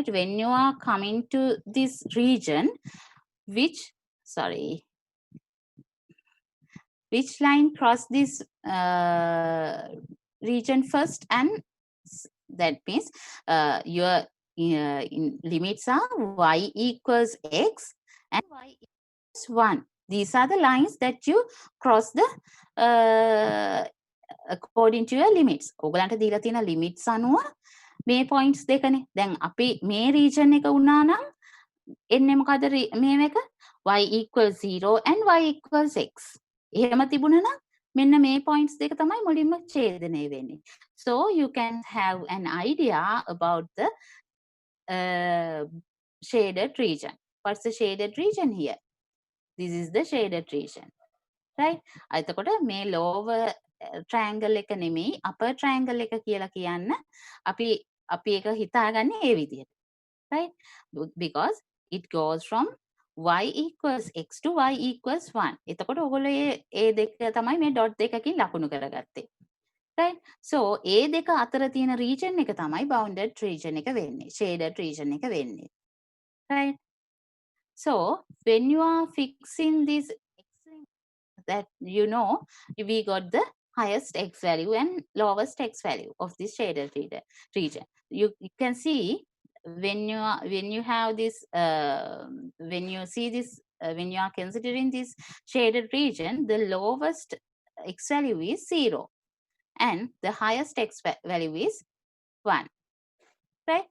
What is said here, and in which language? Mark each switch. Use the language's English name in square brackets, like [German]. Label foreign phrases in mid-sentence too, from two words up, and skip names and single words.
[English] When you are coming to this region, which line cross this region first, and that means your limits are y equals x and y equals 1. These are the lines that you cross the according to your limits. [Sinhala] ඔයගලන්ට දීලා තියෙන limits අනුව මේ points දෙකනේ. දැන් අපි මේ region එක වුණා නම් එන්නේ මොකද මේ එක? [English] y equals 0 and y equals x. [Sinhala] එහෙම තිබුණා නම් මෙන්න මේ points දෙක තමයි මුලින්ම ඡේදනය වෙන්නේ. [English] So you can have an idea about the shaded region. What's the shaded region here? This is the shaded region, right? [Sinhala] එතකොට මේ [English] lower triangle [Sinhala] එක නෙමෙයි [English] upper triangle [Sinhala] එක කියලා කියන්න අපි ඒක හිතාගන්නේ ඒ විදිහට, [English] right? Because it goes from y equals x to y equals 1. [Sinhala] එතකොට ඔයගොල්ලෝ ඒ දෙක තමයි මේ dot දෙකකින් ලකුණු කරගත්තේ, right? So ඒ දෙක අතර තියෙන region එක තමයි [English] bounded region [Sinhala] එක වෙන්නේ, [English] shaded region [Sinhala] එක වෙන්නේ, [English] right? So when you are fixing this x, that you know we got the highest x value and lowest x value of this shaded region. You can see when you have this when you see this when you are considering this shaded region, the lowest x value is 0 and the highest x value is 1, right?